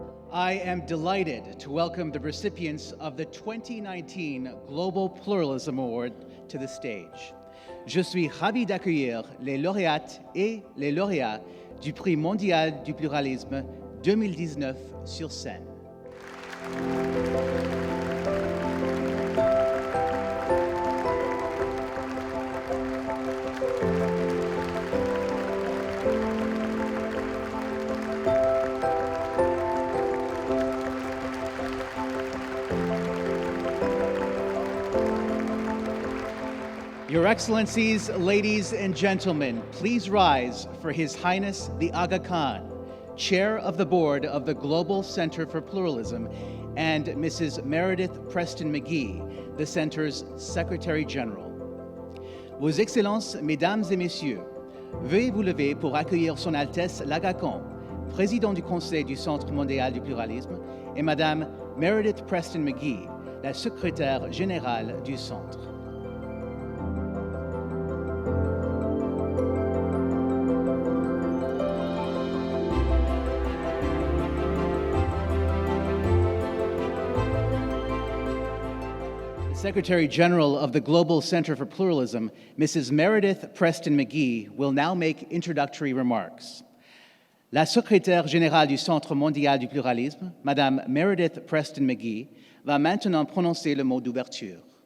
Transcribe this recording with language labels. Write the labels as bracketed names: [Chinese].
[English] I am delighted to welcome the recipients of the 2019 Global Pluralism Award to the stage. [French] Je suis ravi d'accueillir les lauréates et les lauréats du Prix mondial du pluralisme 2019 sur scène. [English] Your Excellencies, ladies and gentlemen, please rise for His Highness the Aga Khan, Chair of the Board of the Global Center for Pluralism, and Mrs. Meredith Preston McGee, the Center's Secretary General. [French] Vos Excellences, Mesdames et Messieurs, veuillez vous lever pour accueillir Son Altesse l'Aga Khan, Président du Conseil du Centre mondial du pluralisme, et Madame Meredith Preston McGee, la Secrétaire Générale du Centre. [English] Secretary General of the Global Center for Pluralism, Mrs. Meredith Preston McGee, will now make introductory remarks. [French] La secrétaire générale du Centre mondial du pluralisme, Madame Meredith Preston McGee, va maintenant prononcer le mot d'ouverture.